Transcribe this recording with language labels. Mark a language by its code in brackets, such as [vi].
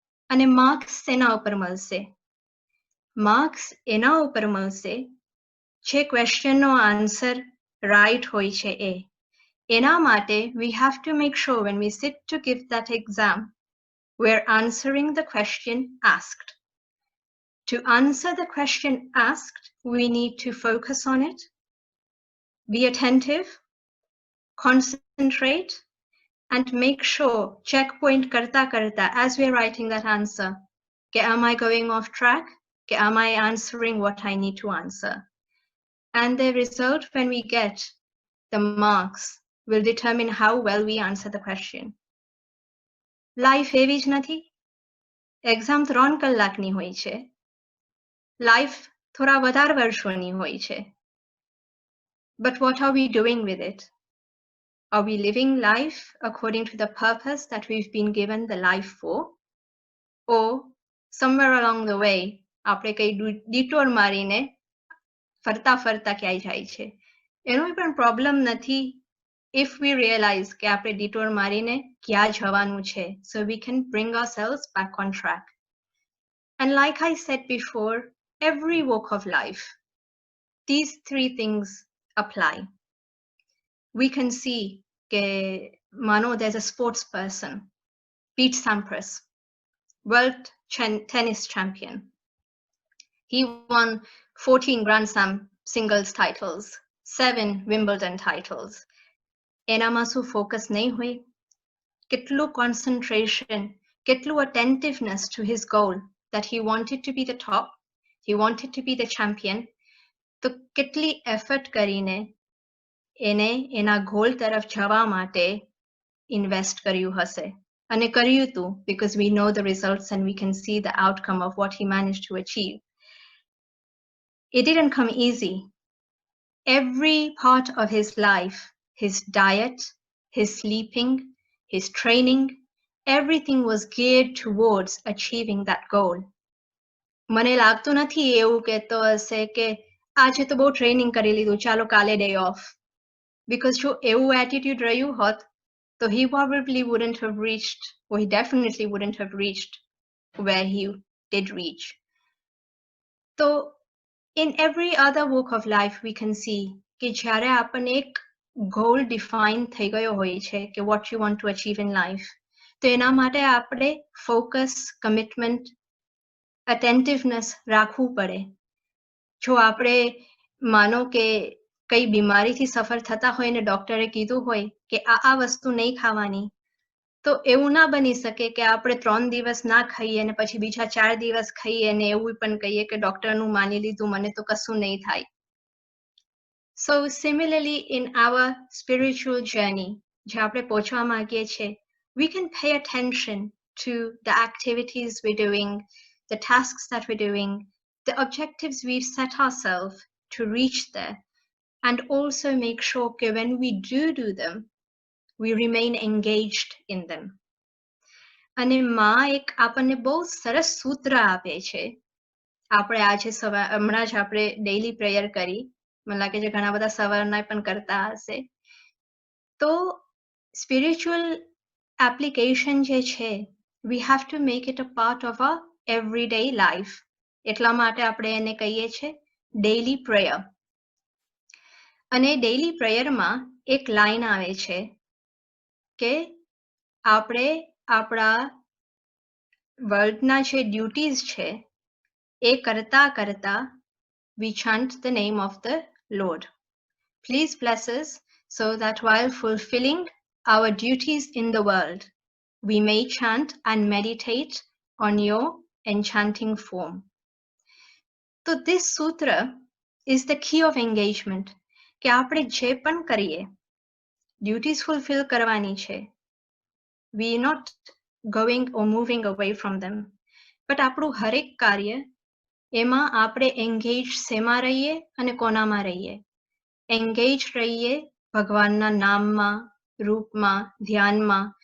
[gu] અને marks એના ઉપર મળશે. marks એના ઉપર મળશે જે question નો answer right હોય છે એ. એના માટે [en] we have to make sure when we sit to give that exam, we're answering the question asked. To answer the question asked, we need to focus on it, be attentive, concentrate, and make sure, checkpoint [gu] karta karta [en] as we're writing that answer, ke am I going off track? Ke am I answering what I need to answer? And the result when we get the marks will determine how well we answer the question. Life [gu] એવી જ નથી. Exam 3 કલાકની હોય છે. Life થોડા વધારે વર્ષોની હોય છે. [en] But what are we doing with it? Are we living life according to the purpose that we've been given the life for? Or somewhere along the way, [gu] આપણે કઈ detour મારીને ફરતા ફરતા ક્યાંય જાય છે? એનો પણ problem નથી [en] if we realize [gu] કે આપણે detour મારીને ક્યાં જવાનું છે, [en] so we can bring ourselves back on track. And like I said before, every walk of life, these 3 things apply. We can see [gu] ke mano [en] there's a sports person, Pete Sampras, world tennis champion. He won 14 Grand Slam singles titles, 7 Wimbledon titles. [gu] એનામાં શું focus નહીં હોય? [en] કેટલું concentration, કેટલું attentiveness to his goal that he wanted to be the top, he wanted to be the champion. [gu] તો કેટલી effort કરીને એને એના goal તરફ જવા માટે invest કર્યું હશે. અને કર્યું હતું [en] because we know the results and we can see the outcome of what he managed to achieve. It didn't come easy. Every part of his life, his diet, his sleeping, his training, everything was geared towards achieving that goal. [gu] મને લાગતું નથી એવું કહેતો હશે કે આજે તો બહુ ટ્રેનિંગ કરી લીધું, ચાલો કાલે ડે ઓફ. [en] Because [gu] જો એવું attitude રહ્યું હોત, [en] so he probably wouldn't have reached, or he definitely wouldn't have reached where he did reach. So in every other walk of life, we can see [gu] કે જ્યારે આપણને એક goal define થઈ ગયો હોય છે કે [en] what you want to achieve in life, [gu] તો એના માટે આપણે focus, commitment, attentiveness રાખવું પડે. જો આપણે માનો કે કઈ બીમારીથી સફર થતા હોય ને ડોક્ટરે કીધું હોય કે આ વસ્તુ નહીં ખાવાની, તો એવું ના બની શકે કે આપણે 3 દિવસ ના ખાઈએ અને પછી બીજા 4 દિવસ ખાઈએ અને એવું પણ કહીએ કે ડોક્ટરનું માની લીધું, મને તો કશું નહીં થાય. [en] So similarly in our spiritual journey, [gu] જે આપણે પહોંચવા માંગીએ છીએ, [en] we can pay attention to the activities we're doing, the tasks that we're doing, the objectives we've set ourselves to reach there, and also make sure that when we do them, we remain engaged in them. [gu] અને માં એક આપણને બહુ સરસ સૂત્ર આપે છે. આપણે આજે હમણાં જ આપણે ડેઈલી પ્રેયર કરી, મને લાગે છે ઘણા બધા સવારના પણ કરતા હશે. તો સ્પિરિચ્યુઅલ એપ્લિકેશન જે છે, [en] we have to make it a part of our everyday life. [gu] એટલા માટે આપણે એને કહીએ છે ડેઈલી પ્રેયર. અને ડેઈલી પ્રેયરમાં એક લાઈન આવે છે કે આપણે આપણા વર્લ્ડના જે ડ્યુટીઝ છે એ કરતા કરતા [en] we chant the name of the Lord. Please bless us so that while fulfilling our duties in the world, we may chant and meditate on your enchanting form. So this sutra is the key of engagement. [gu] કે આપણે જે પણ કરીએ, duties fulfill કરવાની છે. [en] We are not going or moving away from them. [gu] But આપણું હરેક કાર્ય એમાં આપણે engage શેમાં રહીએ અને કોનામાં રહીએ? Engage રહીએ ભગવાનના નામમાં, રૂપમાં, ધ્યાનમાં.